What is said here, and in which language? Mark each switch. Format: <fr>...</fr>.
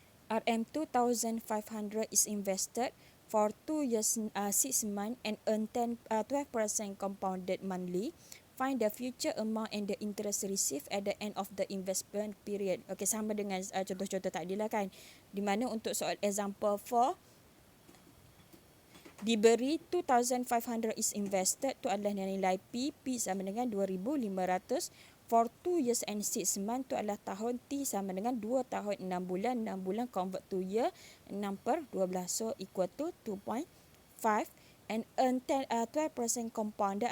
<en>RM2,500 is invested for 2 years 6 months and earn 12% compounded monthly. Find the future amount and the interest received at the end of the investment period.</en> <ms>Okay, sama dengan contoh-contoh tadi lah kan. Di mana untuk soal example 4, diberi 2,500 is invested, tu adalah nilai P sama dengan 2,500.</ms> <en>For 2 years and 6 months,</en> <ms>tu adalah tahun, T sama dengan 2 tahun 6 bulan. 6 bulan convert to year, 6 per 12.</ms> <en>So equal to 2.5 and earn 12% compounded.</en>